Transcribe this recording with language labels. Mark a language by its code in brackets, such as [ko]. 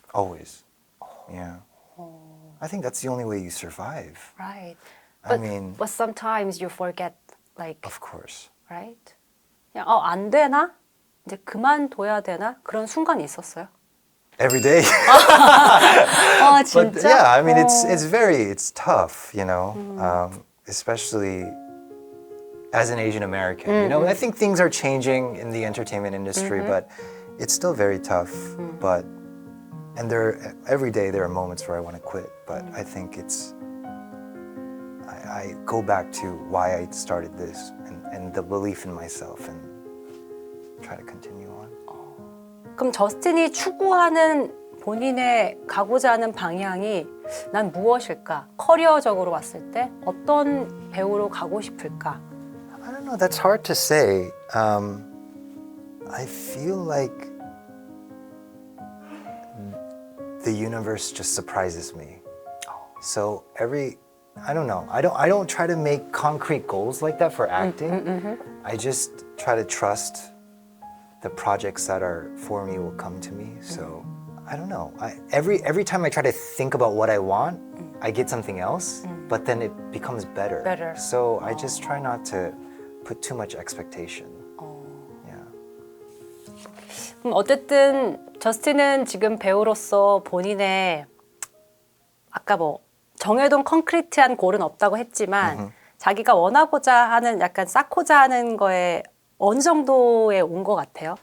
[en] Always. Yeah. I think that's the only way you survive. Right. I mean, but sometimes you forget, like, of course. right? [ko] 그냥 안 되나? 이제 그만둬야 되나? 그런 순간이 있었어요. [en] Every day. 아 But [ko] 진짜? [en] yeah, I mean, it's tough, you know, especially as an Asian American. You know, I think things are changing in the entertainment industry, but it's still very tough. But and every day there are moments where I want to quit, but I think I go back to why I started this and the belief in myself and try to continue on. [ko] 그럼 저스틴이 추구하는 본인의 가고자 하는 방향이 난 무엇일까? 커리어적으로 봤을 때 어떤 배우로 가고 싶을까? [en] I don't know. That's hard to say. I feel like the universe just surprises me. So I don't know. I don't try to make concrete goals like that for acting. I just try to trust the projects that are for me will come to me. So I don't know. Every time I try to think about what I want, I get something else, but then it becomes better. Better. So I just try not to put too much expectation. Yeah. [ko] 그럼 어쨌든 저스틴은 지금 배우로서 본인의 아까 뭐 정해둔 콘크리트한 골은 없다고 했지만 자기가 원하고자 하는 약간 쌓고자 하는 거에 어느 정도에 온 것 같아요?